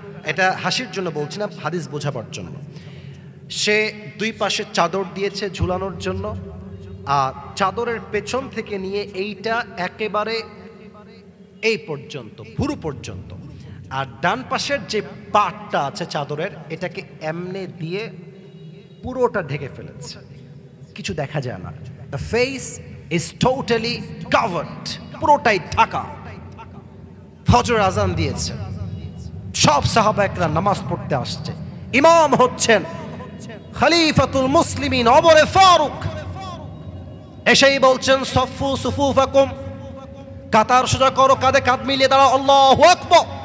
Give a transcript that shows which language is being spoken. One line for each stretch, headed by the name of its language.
Bangla: এটা হাসির জন্য বলছি না, হাদিস বোঝাবার জন্য। সে দুই পাশে চাদর দিয়েছে ঝুলানোর জন্য, আর চাদরের পেছন থেকে নিয়ে এইটা একেবারে এই পর্যন্ত, ভুরু পর্যন্ত। আর ডান পাশের যে পাটটা আছে চাদরের, এটাকে এমনে দিয়ে পুরোটা ঢেকে ফেলেছে, কিছু দেখা যায় না।
English: The face is totally covered,
Bangla: পুরোটাই ঢাকা। ফজর আজান দিয়েছে, সব সাহাবা একরাম নামাজ পড়তে আসছে। ইমাম হচ্ছেন খলিফাতুল মুসলিমিন ওমরে ফারুক। এসেই বলছেন, সফু সুফুফাকুম, কাতার সোজা করো, কাঁধে কাঁধ মিলিয়ে দাঁড়াও, আল্লাহু আকবার।